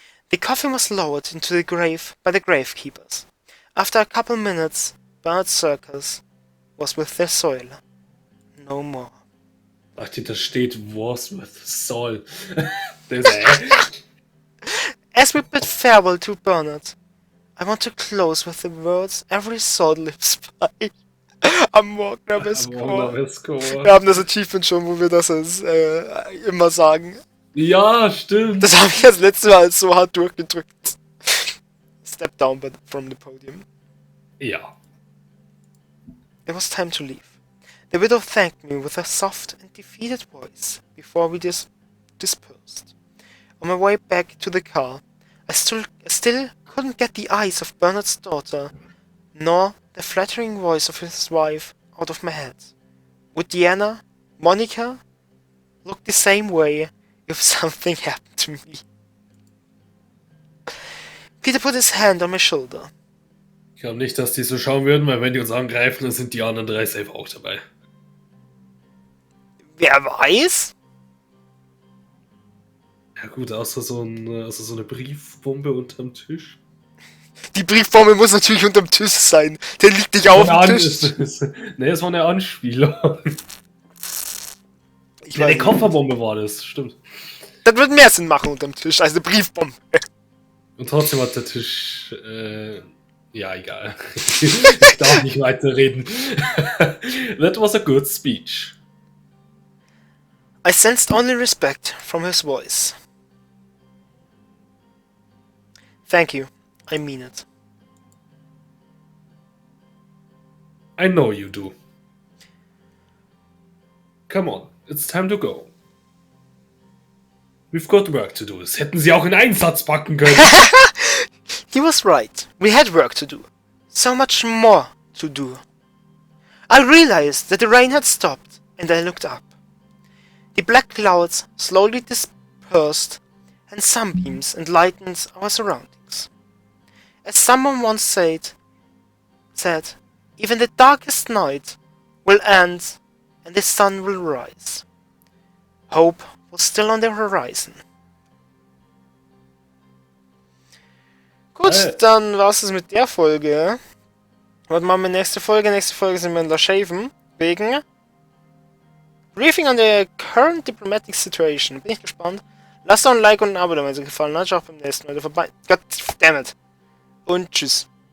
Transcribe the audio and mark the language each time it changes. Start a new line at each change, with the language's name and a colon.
English: The coffin was lowered into the grave by the gravekeepers. After a couple minutes, Bernard's circus was with their soil. No more.
German: Ach, da steht was
English: with soul. As we bid farewell to Bernard, I want to close with the words every soul lives by.
German: Am Morgen am Escort. Wir haben das Achievement schon, wo wir das immer sagen. Ja, stimmt. Das habe ich das letzte Mal so hart durchgedrückt.
English: Step down from the podium.
German: Ja.
English: It was time to leave. The widow thanked me with a soft and defeated voice before we dispersed. On my way back to the car, I still couldn't get the eyes of Bernard's daughter, nor the flattering voice of his wife out of my head. Would Diana, Monica, look the same way if something happened to me? Peter put his hand on my shoulder.
German: Ich glaube nicht, dass die so schauen würden, weil wenn die uns angreifen, dann sind die anderen 3 safe auch dabei. Wer weiß? Ja gut, außer so eine Briefbombe unterm Tisch. Die Briefbombe muss natürlich unterm Tisch sein. Der liegt nicht auf dem Tisch. Ne, es war eine Anspielung. Ja, eine Kofferbombe war das, stimmt. Das würde mehr Sinn machen unterm Tisch als eine Briefbombe. Und trotzdem hat der Tisch... ja, egal. Ich darf nicht weiterreden.
English: That was a good speech. I sensed only respect from his voice. Thank you. I mean it. I know you do. Come on, it's time to go. We've got work to do.
German: Das hätten sie auch in einen Satz packen können.
English: He was right. We had work to do. So much more to do. I realized that the rain had stopped, and I looked up. The black clouds slowly dispersed, and sunbeams enlightened our surroundings. As someone once said, even the darkest night will end and the sun will rise. Hope was still on the horizon.
German: Gut, dann war's es mit der Folge. Was machen wir nächste Folge? Nächste Folge sind wir in La Shaven. Wegen Briefing
English: on the current diplomatic situation.
German: Bin ich gespannt. Lasst doch ein Like und ein Abo da, wenn es euch gefallen hat. Schaut beim nächsten Mal vorbei. Goddammit. Und tschüss.